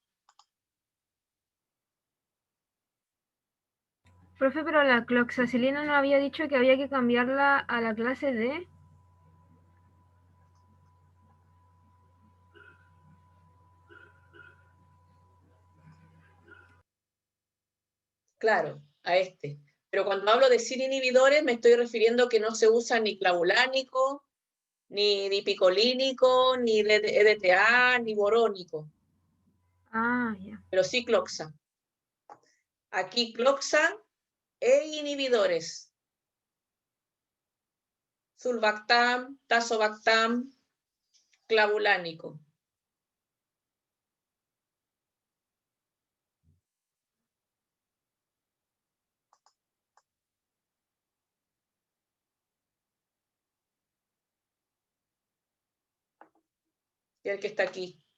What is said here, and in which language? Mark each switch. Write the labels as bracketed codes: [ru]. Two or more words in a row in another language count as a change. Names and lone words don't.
[es] Profe, pero la cloxacilina no había dicho que había que cambiarla a la clase D. Claro, a este. Pero cuando hablo de sin inhibidores me estoy refiriendo que no se usa ni clavulánico, ni dipicolínico, ni EDTA, ni borónico. Ah, ya. Pero sí cloxa. Aquí cloxa e inhibidores. Sulbactam, tazobactam, clavulánico. Y el que está aquí.